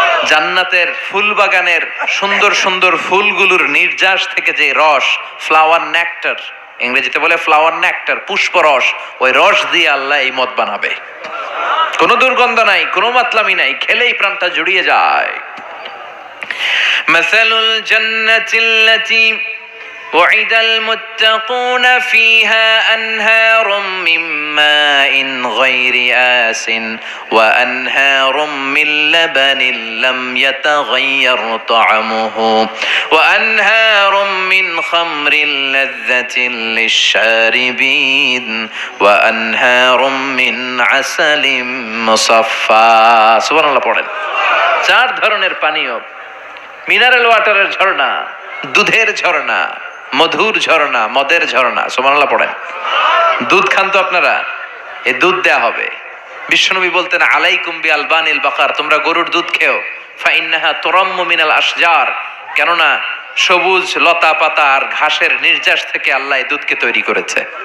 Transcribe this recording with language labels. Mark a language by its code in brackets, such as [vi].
[bn] জান্নাতের ফুল বাগানের সুন্দর সুন্দর ফুলগুলোর নির্যাস থেকে যে রস, ফ্লাওয়ার নেক্টার, ইংরেজিতে বলে ফ্লাওয়ার নেক্টার, পুষ্প রস, ওই রস দিয়ে আল্লাহ এই মদ বানাবে। কোনো দুর্গন্ধ নাই, কোনো মাতলামি নাই, খেলেই প্রাণটা জুড়িয়ে যায়। [ar] মাসালুল জান্নাতিল্লাতী وعد المتقون فيها أنهار من ماء غير آس وأنهار من لبن لم يتغير طعمه وأنهار من خمر لذة للشاربين وأنهار من عسل مصفى। [bn] সুবহানাল্লাহ পড়েন। 4 ধরনের পানীয়, মিনারেল ওয়াটারের ঝর্ণা, দুধের ঝর্ণা, মধুর ঝর্ণা, মদের ঝর্ণা। সুবহানাল্লাহ পড়েন। দুধ খান তো আপনারা, এই দুধ দেয়া হবে। বিশ্বনবী বলতেন [ar] আলাইকুম বি আলবানিল বাকার, [bn] তোমরা গরুর দুধ খেও, [ar] ফাইন্নাহা তুরাম্মু মিনাল আশজার, [bn] কেননা সবুজ লতা পাতা আর ঘাসের নির্যাস থেকে আল্লাহ এই দুধকে তৈরি করেছে।